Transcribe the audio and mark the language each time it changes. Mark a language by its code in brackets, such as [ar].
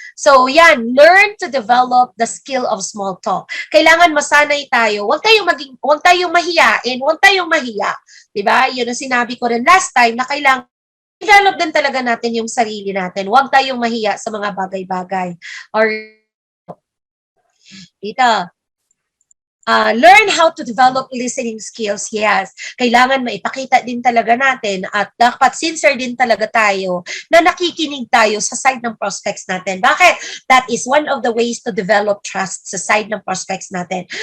[en] So, yan, learn to develop the skill of small talk. [tl] Kailangan masanay tayo. Huwag tayong mahiyain, huwag tayong mahiya. Diba? Yun ang sinabi ko rin last time na kailangan develop din talaga natin yung sarili natin. Huwag tayong mahiya sa mga bagay-bagay. [en] Or dito, learn how to develop listening skills. [tl] Yes, kailangan maipakita din talaga natin at dapat sincere din talaga tayo na nakikinig tayo sa side ng prospects natin. Bakit? [en] That is one of the ways to develop trust sa side ng prospects natin.